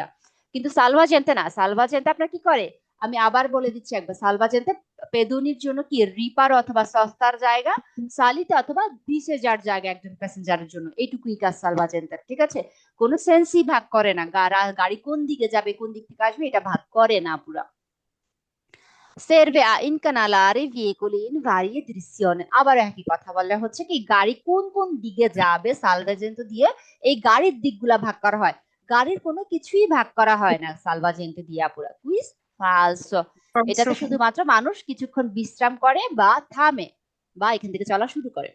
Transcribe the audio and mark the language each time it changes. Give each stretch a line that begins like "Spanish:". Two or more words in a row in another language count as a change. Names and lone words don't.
Bangla: কিন্তু সালভাজেন্তে না, সালভাজেন্তে আপনার কি করে, আমি আবার বলে দিচ্ছি একবার, সালভাজেন্তে পেদুনির জন্য কি রিপার অথবা সস্তার জায়গা, সালিতে অথবা দিশে যার জায়গা একজন প্যাসেঞ্জারের জন্য, এইটুকুই কাজ সালভাজেন্তের, ঠিক আছে? কোনো সেন্সই ভাগ করে না, গাড়ি কোন দিকে যাবে কোন দিক থেকে আসবে এটা ভাগ করে না পুরা।
Italian: serve a incanalare veicoli in varie direzioni,
Bangla: আবার একই কথা বলা হচ্ছে কি গাড়ি কোন কোন দিকে যাবে সালভাজেন্টো দিয়ে এই গাড়ির দিকগুলা ভাগ করা হয়, গাড়ির কোনো কিছুই ভাগ করা হয় না সালভাজেন্টো দিয়ে পুরা। কুইজ ফালসো। এটাতে
Italian: falso।
Bangla: শুধুমাত্র মানুষ কিছুক্ষণ বিশ্রাম করে বা থামে বা এখান থেকে চলা শুরু করে।